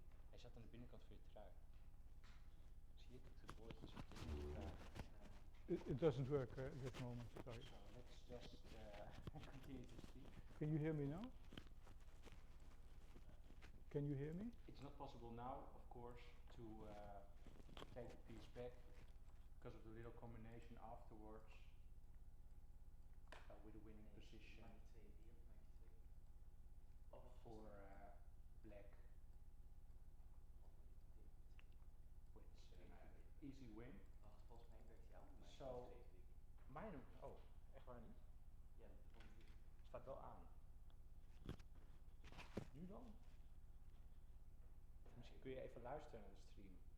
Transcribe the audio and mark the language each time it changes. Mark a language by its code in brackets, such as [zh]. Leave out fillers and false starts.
[nl] Hij zat aan de binnenkant van je trui. Zie je dat de boordjes op de trui? [en] It doesn't work at this moment, sorry. So let's just continue to speak. Can you hear me now? Can you hear me? It's not possible now, of course, to take the piece back because of the little combination afterwards with a winning position for black, which easy win. [nl] So, mijn, oh, echt waar niet? Staat wel aan. Nu dan? Misschien kun je even luisteren naar de stream.